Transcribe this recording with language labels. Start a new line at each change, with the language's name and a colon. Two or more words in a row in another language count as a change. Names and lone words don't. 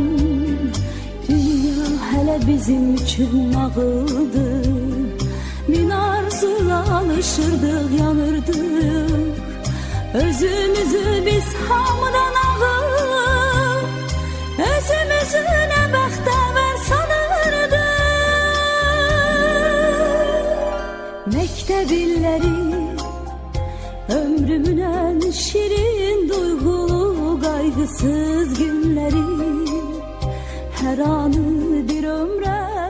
Azerbaijani: Dünya hələ bizim üçün nağıldı, min arzuyla alışırdıq, yanırdıq. Özümüzü biz hamıdan ağır, özümüzü nə bəxtəvər sanırdıq.
Turkish: Mektep illeri ömrümün en şirin duygulu kaygısız günleri, her anı bir ömre